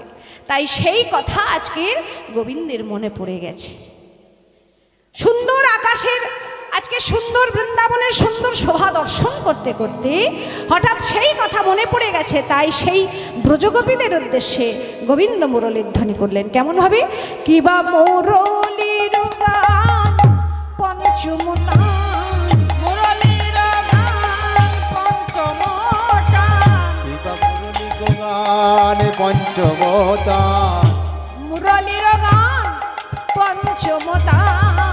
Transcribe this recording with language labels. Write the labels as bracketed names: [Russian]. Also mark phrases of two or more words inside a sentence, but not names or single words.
[Bangla] তাই সেই কথা আজকের গোবিন্দের মনে পড়ে গেছে। সুন্দর আকাশের, আজকে সুন্দর বৃন্দাবনের সুন্দর শোভা দর্শন করতে করতে হঠাৎ সেই কথা মনে পড়ে গেছে। তাই সেই ব্রজগোপীদের উদ্দেশ্যে গোবিন্দ মুরলীর ধ্বনি করলেন। কেমন হবে? কিবা মুরলীর গান পঞ্চমতা, মুরলীর গান গান পঞ্চমতান মুরলীর গান পঞ্চমতান